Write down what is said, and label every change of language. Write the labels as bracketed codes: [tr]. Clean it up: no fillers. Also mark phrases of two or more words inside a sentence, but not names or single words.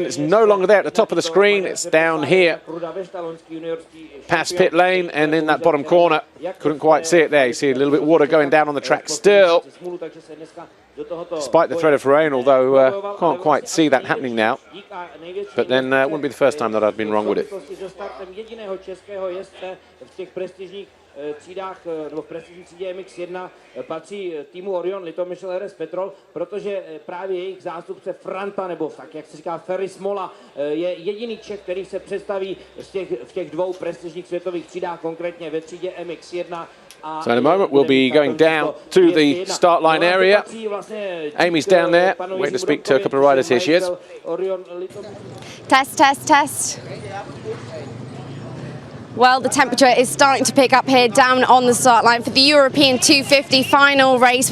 [en] It's no longer there at the top of the screen. It's down here past pit lane and in that bottom corner. Couldn't quite see it there. You see a little bit of water going down on the track still, despite the threat of rain, although can't quite see that happening now. But then it wouldn't be the first time that I've been wrong with it. [cs] třídách, nebo v prestižní třídě MX1 patří týmu Orion Litomyšl RS Petrol, protože právě jejich zástupce Franta, nebo tak, jak se říká, Ferry Smola, je jediný Čech, který se představí v těch 2 prestižních světových třídách, konkrétně ve třídě MX1. [en] So in a moment we'll be going down to the start line area. Amy's down there, waiting to speak to a couple of riders. Here she is. Test, test, test. Well, the temperature is starting to pick up here down on the start line for the European 250 final race.